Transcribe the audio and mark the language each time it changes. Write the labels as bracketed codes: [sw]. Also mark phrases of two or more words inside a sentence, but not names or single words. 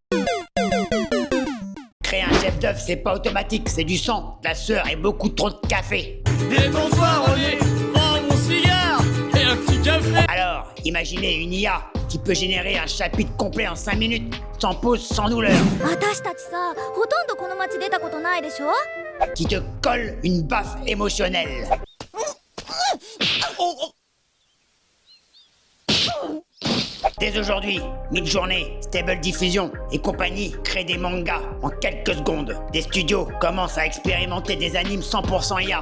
[fr] Créer un chef-d'œuvre, c'est pas automatique, c'est du sang, de la sueur et beaucoup trop de café. Détends-toi, René. Prends mon cigare et un petit café. Alors, imaginez une IA qui peut générer un chapitre complet en 5 minutes, sans pause, sans douleur. [ja] 私たちさ、ほとんどこの街出たことないでしょ？ [fr] Qui te colle une baffe émotionnelle. Dès aujourd'hui, Midjourney, Stable Diffusion et compagnie créent des mangas en quelques secondes. Des studios commencent à expérimenter des animes 100% IA.